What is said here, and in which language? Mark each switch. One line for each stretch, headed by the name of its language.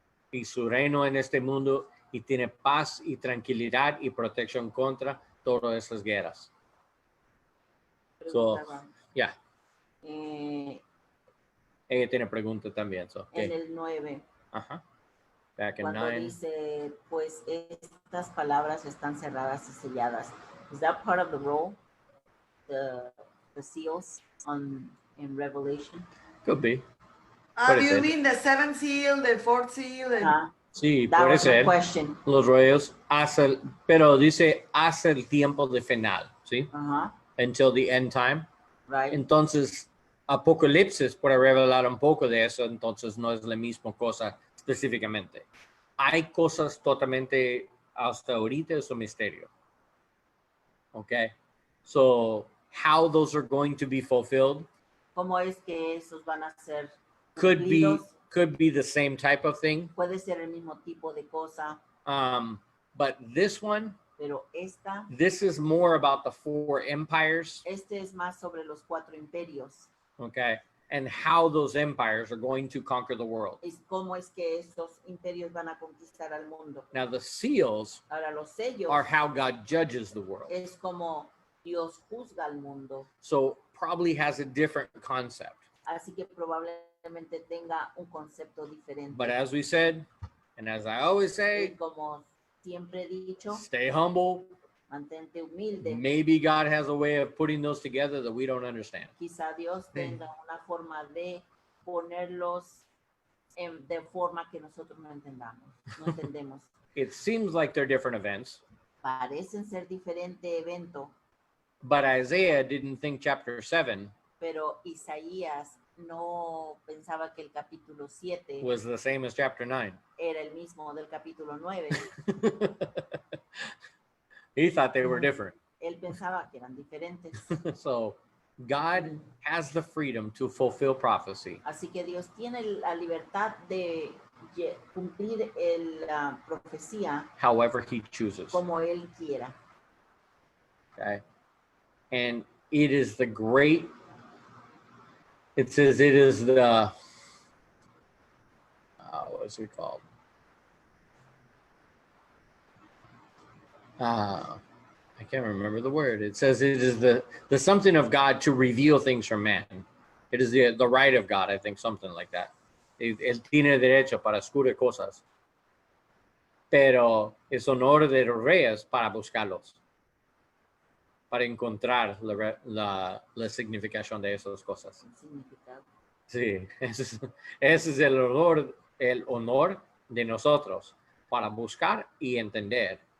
Spanish: Y su reino en este mundo y tiene paz y tranquilidad y protección contra todas esas guerras.
English: So, yeah.
Spanish: Ella tiene pregunta también.
English: So, okay.
Spanish: En el 9.
English: Ajá. Back in
Spanish: Cuando 9. dice, pues estas palabras están cerradas y selladas.
English: Is that part of the roll? The seals in Revelation? Could be. Do you mean the seventh seal, the fourth seal?
Spanish: Sí,
English: That
Spanish: puede
English: was my
Spanish: ser.
English: question.
Spanish: Los rollos, pero dice hasta el tiempo de final, ¿sí?
English: Until the end time. Right.
Spanish: Entonces, Apocalipsis puede revelar un poco de eso, entonces no es la misma cosa específicamente. Hay cosas totalmente, hasta ahorita es un misterio.
English: Okay? So, how those are going to be fulfilled
Spanish: ¿Cómo es que esos van a ser
English: could
Spanish: cumplidos?
English: be the same type of thing.
Spanish: Puede ser el mismo tipo de cosa.
English: But this one,
Spanish: Pero esta,
English: this is more about the 4 empires.
Spanish: este es más sobre los 4 imperios.
English: Okay, and how those empires are going to conquer the world.
Spanish: Es cómo es que estos imperios van a conquistar al mundo.
English: Now the seals
Spanish: Ahora los sellos
English: are how God judges the world.
Spanish: es como Dios juzga al mundo.
English: So probably has a different concept.
Spanish: Así que probablemente tenga un concepto diferente.
English: But as we said, and as I always say,
Spanish: Y como siempre he dicho,
English: stay humble.
Spanish: mantente humilde.
English: Maybe God has a way of putting those together that we don't understand.
Spanish: Quizá Dios tenga una forma de ponerlos de forma que nosotros no entendamos, no entendemos.
English: It seems like they're different events.
Spanish: Parecen ser diferente evento,
English: But Isaiah didn't think chapter 7
Spanish: pero Isaías no pensaba que el capítulo 7
English: was the same as chapter 9.
Spanish: era el mismo del capítulo 9.
English: He thought they were different.
Spanish: Él pensaba que eran diferentes.
English: So God has the freedom to fulfill prophecy.
Spanish: Así que Dios tiene la libertad de cumplir la profecía
English: However he chooses.
Spanish: como Él quiera.
English: Okay. And it is the great, it says it is the, what is it called? I can't remember the word. It says it is the something of God to reveal things from man. It is the right of God, I think, something like that.
Spanish: Él tiene derecho para descubrir cosas. Pero es honor de los reyes para buscarlos. Para encontrar la significación de esas cosas. Sí, ese es el honor de nosotros para buscar y entender.